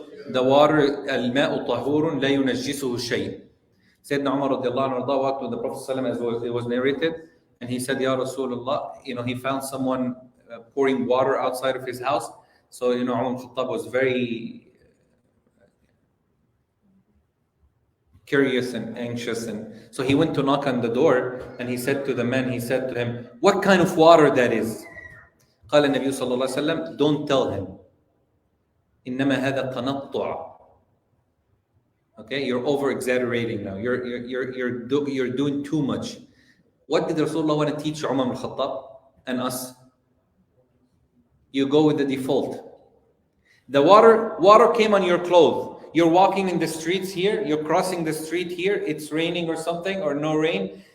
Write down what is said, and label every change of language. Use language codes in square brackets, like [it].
[en] The water, [ar] الماء طهور لا ينجسه شيء. [en] Sayyidina Ammar radiallahu anhu walked with the Prophet ﷺ, as it was narrated, and he said, Ya Rasulullah, he found someone pouring water outside of his house. So, Umar al-Khattab was very curious and anxious, and so he went to knock on the door, and he said to the man, he said to him, what kind of water that is? [ar] قال النبي صلى الله عليه وسلم, [en] don't tell him. [ar] إنما هذا تنطع. [en] Okay, you're over exaggerating now. You're doing too much. What did Rasulullah want to teach Umar al-Khattab and us? You go with the default. The water came on your clothes. You're walking in the streets here, you're crossing the street here, it's raining or something, or no rain.